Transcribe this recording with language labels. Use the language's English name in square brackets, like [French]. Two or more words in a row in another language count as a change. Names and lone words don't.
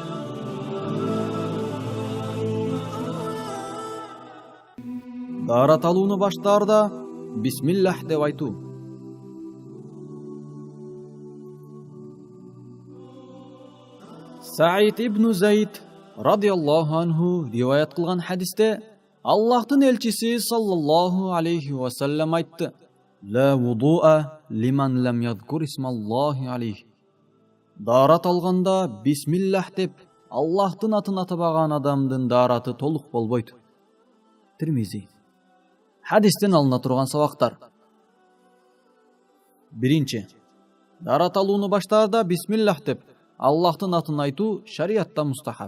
[Arabic] Даарат алууну баштаарда бисмиллах деп айтуу. Саид ибн Зайд رضي الله عنه [Kyrgyz] риваят кылган хадисте Аллахтын элчиси [Arabic] صلى الله عليه وسلم айтты: "لا وضوء لمن لم يذكر اسم الله عليه." [Kyrgyz] Даарат алганда бисмиллах деп Аллахтын атын атабаган адамдын даараты толук болбойт. Тирмизи. Хадистен алына турган сабактар. Биринчи, даарат алууну баштаарда бисмиллах деп Аллахтын атын айтуу шариатта мустахаб.